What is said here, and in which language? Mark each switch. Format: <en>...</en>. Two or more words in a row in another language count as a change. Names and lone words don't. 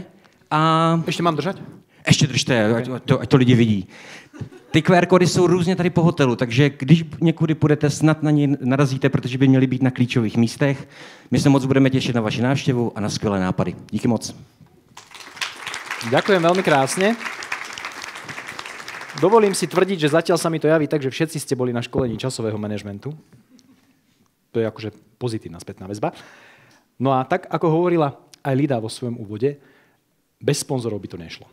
<cs>A Ještě mám držet? ještě držte, ať to lidi vidí. Ty QR kódy jsou různě tady po hotelu, takže když někudy půjdete, snad na ně narazíte, protože by měly být na klíčových místech. My se moc budeme těšit na vaši návštěvu a na skvělé nápady. Díky moc.</cs> <sk>Ďakujem veľmi krásne. Dovolím si tvrdiť, že zatiaľ sa mi to javí tak, že všetci ste boli na školení časového manažmentu. To je akože pozitívna spätná väzba. No a tak, ako hovorila aj Lida vo svojom úvode, bez sponzorov by to nešlo.</sk>